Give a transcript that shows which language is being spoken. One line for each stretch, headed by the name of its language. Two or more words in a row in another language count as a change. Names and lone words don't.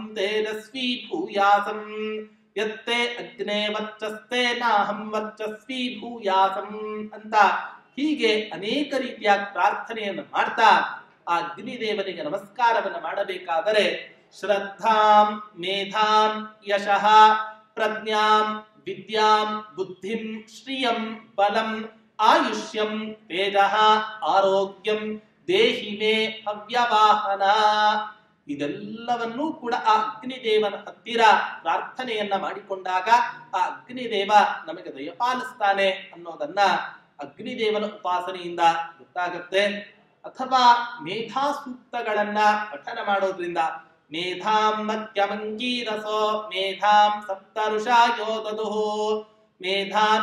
Sanskrit: ತೇಜಸ್ವಿ ಭೂಯಾಸಂ, ಯತ್ತೆ ಅಗ್ನೇ ವರ್ಚಸ್ತೆ ನಾಹಂ ವರ್ಚಸ್ವಿ ಭೂಯಾಸಂ
Kannada: ಅಂತ ಹೀಗೆ ಅನೇಕ ರೀತಿಯ ಪ್ರಾರ್ಥನೆಯನ್ನು ಮಾಡ್ತಾ ಆ ಅಗ್ನಿದೇವನಿಗೆ ನಮಸ್ಕಾರವನ್ನು ಮಾಡಬೇಕಾದರೆ
Sanskrit: ಶ್ರದ್ಧಾಂ ಮೇಧಾಂ ಯಶಃ ಪ್ರಜ್ಞಾಂ ವಿದ್ಯಾಂ ಬುದ್ಧಿಂ ಶ್ರಿಯಂ ಬಲಂ ಆಯುಷ್ಯಂ ತೇಜಃ ಆರೋಗ್ಯಂ ದೇಹಿ ಮೇ ಅವ್ಯವಾಹನ,
Kannada: ಇದೆಲ್ಲವನ್ನೂ ಕೂಡ ಆ ಅಗ್ನಿದೇವನ ಹತ್ತಿರ ಪ್ರಾರ್ಥನೆಯನ್ನ ಮಾಡಿಕೊಂಡಾಗ ಆ ಅಗ್ನಿದೇವ ನಮಗೆ ದಯಪಾಲಿಸ್ತಾನೆ ಅನ್ನೋದನ್ನ ಅಗ್ನಿದೇವನ ಉಪಾಸನೆಯಿಂದ ಗೊತ್ತಾಗತ್ತೆ. ಅಥವಾ ಮೇಧಾ ಸೂಕ್ತಗಳನ್ನ ಪಠನ ಮಾಡೋದ್ರಿಂದ
Sanskrit: ಮೇಧಾಂ ಮತ್ಯಮಂಗೀರಸೋ ಮೇಧಾಂ ಸಪ್ತಋಷಾಯೋ ದದುಃ ಮೇಧಾಂ